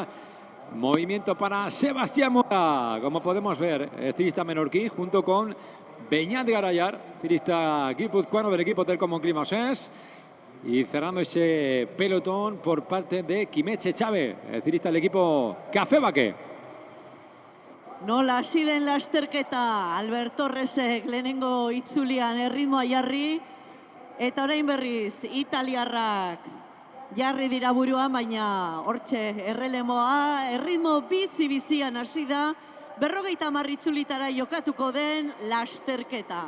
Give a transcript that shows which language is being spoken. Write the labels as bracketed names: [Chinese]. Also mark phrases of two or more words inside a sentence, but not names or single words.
[Spanish] Movimiento para Sebastián Mora, como podemos ver, ciclista menorquí, junto con Beñat Garayar, ciclista guipuzcoano del equipo Telkom Clima Osés. Y cerrando ese pelotón por parte de Quimet Chávez, el ciclista del equipo Café Baque. [Basque] Nola hasi den lasterketa Albert Torresek lehenengo itzulian erritmoa jarri, eta orain berriz italiarrak jarri dira buruan, baina hortxe errelemoa, erritmo bizi-bizian hasi da, 50 itzulitara jokatuko den lasterketa.